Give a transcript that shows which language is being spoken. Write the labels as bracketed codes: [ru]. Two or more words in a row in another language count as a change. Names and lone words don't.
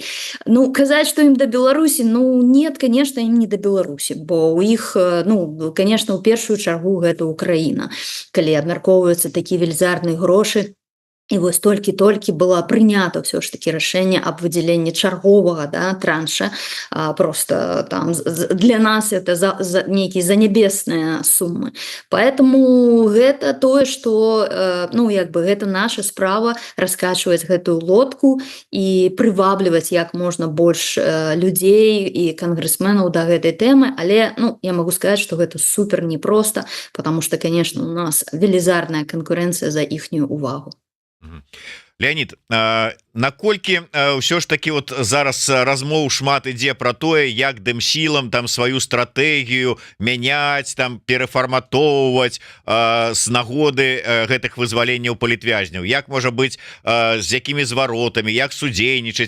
[be] Ну, казаць, што ім да Беларусі, ну, [ru] нет, конечно, [be] ім не да Беларусі, бо у іх, ну, конечно, у першую чаргу гэта Украіна. Калі абмяркоўваюцца такія велізарныя грошы, і вось толькі было прынята ўсё ж такі рашэнне аб выдзяленні чарговага, да, транша, просто там для нас это нейкія занябесныя суммы. Поэтому гэта тое, што, ну, як бы гэта наша справа раскачваць гэтую лодку і прывабліваць як можна больш людзей і кангрэсменаў да гэтай тэмы, але, ну, я могу сказаць, што гэта супер непросто, [ru] потому что, конечно, [be] у нас велізарная канкурэнцыя за іхнюю увагу. Леонид, наколькі ўсё ж таки вот зараз размоў шмат ідзе про тое, як дымсілам там сваю стратэгію мяняць, там перафарматоўваць з нагоды гэтых вызваленняў палітвязняў, як можа быць, з якімі зваротамі, як судзейнічаць,